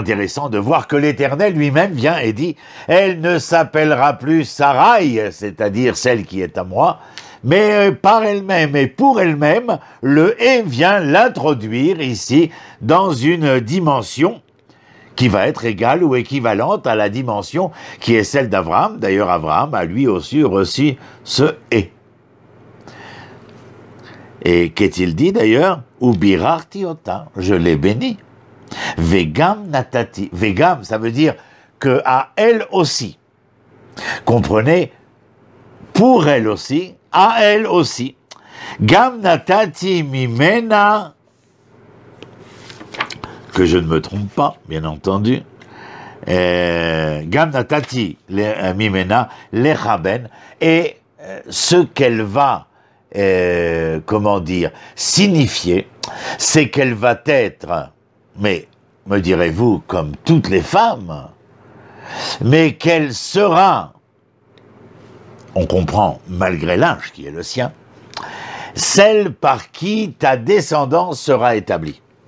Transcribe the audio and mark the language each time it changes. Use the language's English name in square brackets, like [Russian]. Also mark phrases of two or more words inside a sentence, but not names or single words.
[French] intéressant de voir que l'Éternel lui-même vient et dit « Elle ne s'appellera plus Sarai, c'est-à-dire celle qui est à moi, mais par elle-même et pour elle-même, le « et » vient l'introduire ici dans une dimension qui va être égale ou équivalente à la dimension qui est celle d'Abraham. D'ailleurs, Abraham a lui aussi reçu ce « et ». Et qu'est-il dit d'ailleurs? [Hebrew] וברכתי אותה, [French] je l'ai béni. [Hebrew] וגם נתתי. [French] Vegam, ça veut dire que à elle aussi. Comprenez, pour elle aussi, à elle aussi. [Hebrew] גם נתתי ממנה, [French] que je ne me trompe pas, bien entendu. [Hebrew] גם נתתי ממנה לך בן, [French] et ce qu'elle va, signifier, c'est qu'elle va être, mais me direz-vous, comme toutes les femmes, mais qu'elle sera, on comprend, malgré l'âge qui est le sien, celle par qui ta descendance sera établie.